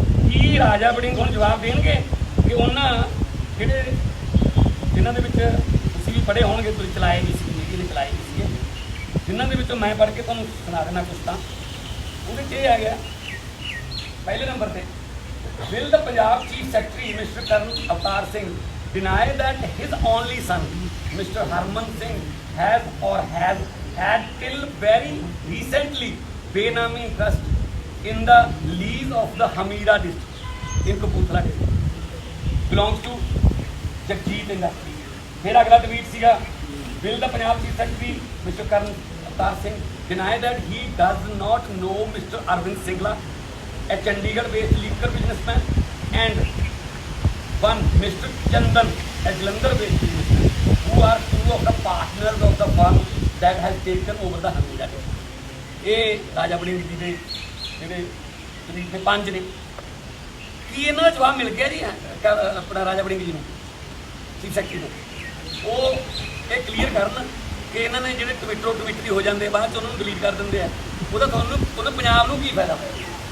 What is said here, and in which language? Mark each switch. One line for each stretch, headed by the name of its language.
Punjabi: ਕੀ ਰਾਜਾ ਵੜਿੰਗ ਹੁਣ ਜਵਾਬ ਦੇਣਗੇ ਕਿ ਉਹਨਾਂ ਜਿਨ੍ਹਾਂ ਦੇ ਵਿੱਚ ਤੁਸੀਂ ਵੀ ਪੜ੍ਹੇ ਹੋਣਗੇ, ਤੁਸੀਂ ਚਲਾਏ ਨਹੀਂ ਸੀ, ਮੀਡੀਆ ਨੇ ਚਲਾਏ ਨਹੀਂ ਸੀਗੇ, ਜਿਨ੍ਹਾਂ ਦੇ ਵਿੱਚੋਂ ਮੈਂ ਪੜ੍ਹ ਕੇ ਤੁਹਾਨੂੰ ਸੁਣਾ ਦੇਣਾ ਕੁਛ, ਤਾਂ ਉਹਦੇ 'ਚ ਇਹ ਆ ਗਿਆ ਪਹਿਲੇ ਨੰਬਰ ਤੇ,
English: will the Punjab Chief Secretary Mr. Karan Avtar Singh deny that his only son Mr. Harman Singh has had till very recently Benami interest in the lease of the Hamira district in Kapurthala district belongs to Jagjit Industry?
Punjabi: फिर अगला tweet सीगा,
English: will the Punjab Chief Secretary Mr. Karan Avtar Singh deny that he does not know Mr. Arvind Singla, a Chandigarh-based liquor businessman, and one Mr. Chandan, a Jalandhar-based businessman, who are 2 of the partners of the firm that has taken over the Hamira district?
Punjabi: ਇਹ ਰਾਜਾ ਵੜਿੰਗ ਜੀ ਦੇ ਜਿਹੜੇ ਤਰੀਕ ਦੇ 5 ਨੇ। ਕੀ ਇਹਨਾਂ ਦਾ ਜਵਾਬ ਮਿਲ ਗਿਆ ਜੀ ਆਪਣਾ ਰਾਜਾ ਵੜਿੰਗ ਜੀ ਨੂੰ, ਚੀਫ ਸੈਕਟਰੀ ਨੂੰ? ਉਹ ਇਹ ਕਲੀਅਰ ਕਰਨ ਕਿ ਇਹਨਾਂ ਨੇ ਜਿਹੜੇ ਟਵਿੱਟਰੀ ਹੋ ਜਾਂਦੇ ਬਾਅਦ 'ਚ ਉਹਨਾਂ ਨੂੰ ਡਿਲੀਟ ਕਰ ਦਿੰਦੇ ਆ, ਉਹਦਾ ਉਹਨੂੰ ਪੰਜਾਬ ਨੂੰ ਕੀ ਫਾਇਦਾ ਹੋਇਆ?